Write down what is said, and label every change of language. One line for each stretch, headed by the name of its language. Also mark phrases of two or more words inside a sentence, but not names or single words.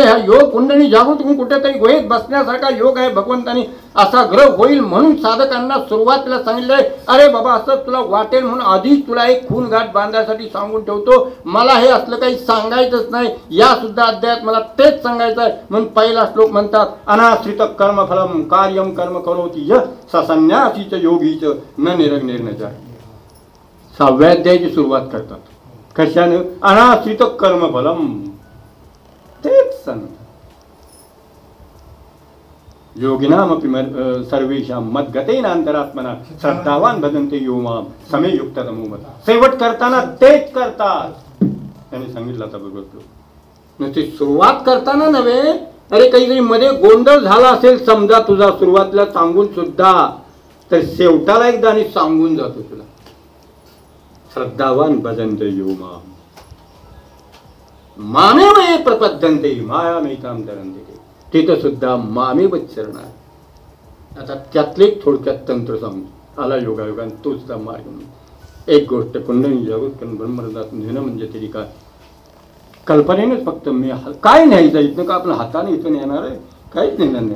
Marathi: हा योग कुंडली जागृत होऊन कुठेतरी गुहेत बसण्यासारखा योग आहे भगवंतानी असा ग्रह होईल म्हणून साधकांना सुरुवातीला सांगितलंय. अरे बाबा असं तुला वाटेल म्हणून आधीच तुला एक खून गाठ बांधण्यासाठी सांगून ठेवतो. मला हे असलं काही सांगायचंच नाही. या सुद्धा अध्यायात मला तेच सांगायचं आहे. म्हणून पहिला श्लोक म्हणतात
Sanskrit: अनाश्रित कर्मफलम कार्यम कर्म करोति य स संन्यासीच योगीच न निरग्निर्नचा.
Marathi: 6व्या अध्यायाची सुरुवात करतात कशानं?
Sanskrit: अनाश्रित कर्मफलम.
Marathi: तेच सांगतात
Sanskrit: योगिनामपि सर्वेषां मद्गतेनांतरात्मना श्रद्धावान भजन्ते यो मां समे युक्ततमो मत.
Marathi: शेवट करताना तेच करतात. त्यांनी सांगितलं आता बघतो नुसती सुरुवात करताना नव्हे. अरे काहीतरी मध्ये गोंधळ झाला असेल समजा तुझा सुरुवातीला सांगून सुद्धा तर शेवटाला एकदा आणि सांगून जातो तुला
Sanskrit: श्रद्धावान भजन्ते यो मां मामेव ये प्रपद्यन्ते मायामेतां तरन्ते.
Marathi: तिथं सुद्धा मामेव चरण आहे. आता त्यातले एक थोडक्यात तंत्र सांगू आला योगायोगाने तो सुद्धा मार्ग. एक गोष्ट कुंडली जागृत करून ब्रह्मरथात नेणं म्हणजे तरी काय कल्पनेनेच फक्त मी काय न्यायचं इथनं का आपल्या हाताने इथून येणार आहे काहीच नेणार नाही.